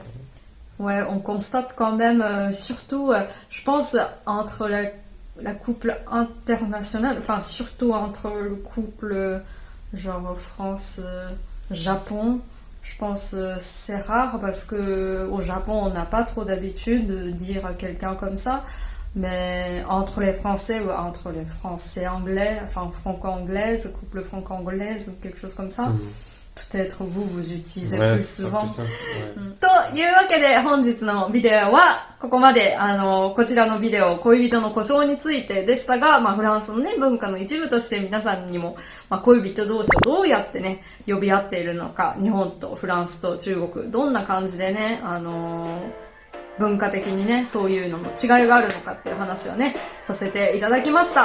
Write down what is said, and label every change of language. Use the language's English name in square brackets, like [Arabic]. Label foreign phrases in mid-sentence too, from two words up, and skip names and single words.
[French] Ouais, on constate quand même, surtout, je pense, entre la couple internationale, enfin, surtout entre le couple, genre France, Japon, je pense c'est rare parce que au Japon on n'a pas trop d'habitude de dire à quelqu'un comme ça, mais entre les Français ou entre les Français anglais, enfin franco-anglaise, couple franco-anglaise ou quelque chose comme ça, peut-être vous utilisez Ouais, plus c'est souvent. plus simple, ouais. [Japanese] というわけで本日のビデオはここまでこちらのビデオ恋人の故障についてでしたが、フランスのね文化の一部として皆さんにも、恋人同士をどうやってね呼び合っているのか、日本とフランスと中国どんな感じでね文化的にねそういうのの違いがあるのかっていう話をねさせていただきました。